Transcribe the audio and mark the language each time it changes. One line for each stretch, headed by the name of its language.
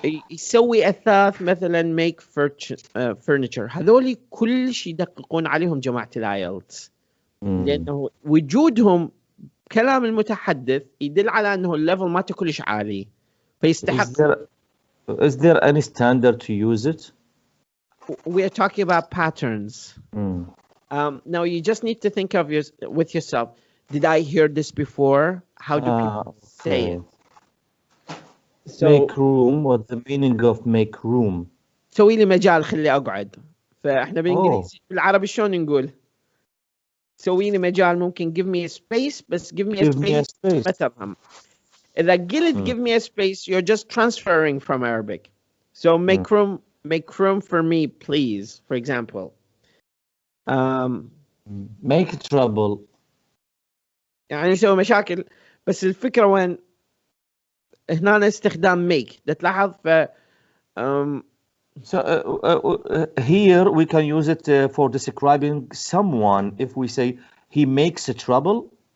Arabic: يسوي أثاث مثلا
English: make furniture.
Arabic: هذول كل شيء يدققون عليهم جماعة الآيلتس لأنه وجودهم كلام المتحدث يدل على أنه الليفل ما كلش عالي فيستحق.
English: Is there any standard to use it? We are talking about patterns. Now you just need to think of with yourself. Did I hear this before? How do people say it? So, make room. What's the meaning of make room?
Arabic: سوي لي مجال خلي أقعد. فإحنا بالإنجليزي بالعربي شلون نقول؟ سوي لي مجال ممكن
English: give me a space
Arabic: بس
English: give me a space
Arabic: ما تفهم. إذا قلت
English: give me a space you're just transferring from Arabic. So make room for me please, for example. Make trouble.
Arabic: يعني يسوي مشاكل بس الفكرة وين؟ هنا استخدام make. ده تلاحظ ف
English: So here we can use it for describing someone. If we say he makes a trouble.